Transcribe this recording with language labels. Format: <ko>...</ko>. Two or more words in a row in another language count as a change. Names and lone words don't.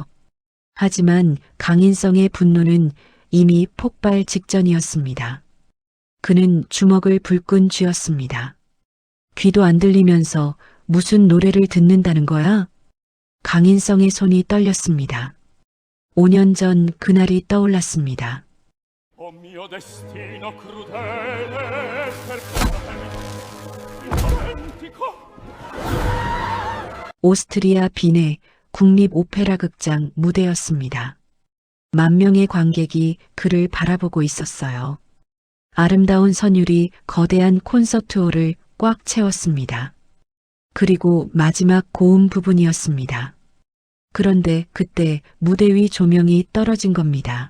<ko>하지만 강인성의 분노는 이미 폭발 직전이었습니다. 그는 주먹을 불끈 쥐었습니다. 귀도 안 들리면서 무슨 노래를 듣는다는 거야? 강인성의 손이 떨렸습니다. 5년 전 그날이 떠올랐습니다.</ko> <it>O mio destino crudele perché dimentico.</it> <ko>오스트리아 빈의 국립 오페라 극장 무대였습니다. 만 명의 관객이 그를 바라보고 있었어요. 아름다운 선율이 거대한 콘서트홀을 꽉 채웠습니다. 그리고 마지막 고음 부분이었습니다. 그런데 그때 무대 위 조명이 떨어진 겁니다.</ko>